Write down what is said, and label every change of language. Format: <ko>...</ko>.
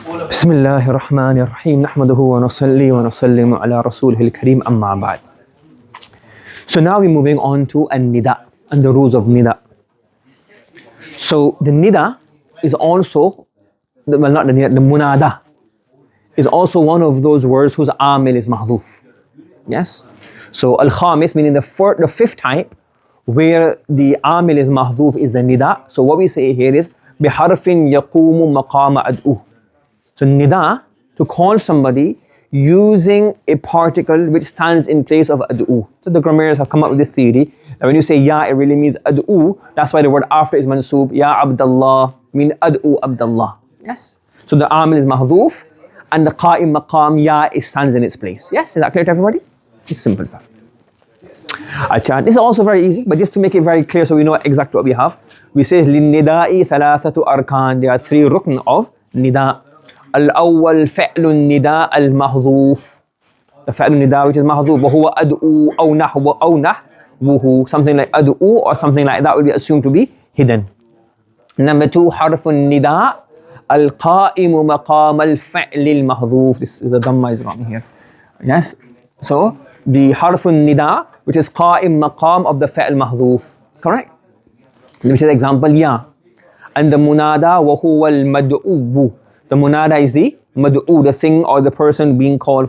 <ar>بسم الله الرحمن الرحيم نحمده ونصلي ونسلم على رسوله الكريم أما بعد.</ar> <en>So now we're moving on to An-Nida and the rules of Nida. So the Nida is also, the Munada is also one of those words whose amil is mahdhuf. Yes? So Al-Khamis, meaning the fifth type, where the amil is mahdhuf, is the Nida. So what we say here is</en> <ar>بِحَرْفٍ يَقُومُ مَقَامَ أَدْءُ.</ar> <en>So Nida, to call somebody using a particle which stands in place of ad'u. So the grammarians have come up with this theory that when you say ya, it really means ad'u. That's why the word after is mansoob. Ya Abdullah mean ad'u Abdullah. Yes. So the amil is mahdhuf and the qa'im maqam ya stands in its place. Yes, is that clear to everybody? It's simple stuff. Achha, this is also very easy, but just to make it very clear so we know exactly what we have, we say</en> <ar>لِلنِّدَاءِ ثَلَاثَةُ أَرْكَانٍ.</ar> <en>There are three rukn of nida.</en> <ar>الأول فعل النداء المحذوف. The فعل النداء which is محذوف وهو أدعو أو نحوه.</ar> <en>Something like أدعو or something like that will be assumed to be hidden. Number two,</en> <ar>حرف النداء القائم مقام الفعل المحذوف.</ar> <en>This is a dhamma is wrong here. Yes. So the حرف النداء which is قائم مقام of the فعل محذوف. Correct? Which is example ya. And the munada</en> <ar>وهو المدعو.</ar> <en>The munada is the mad'u, the thing or the person being called.</en>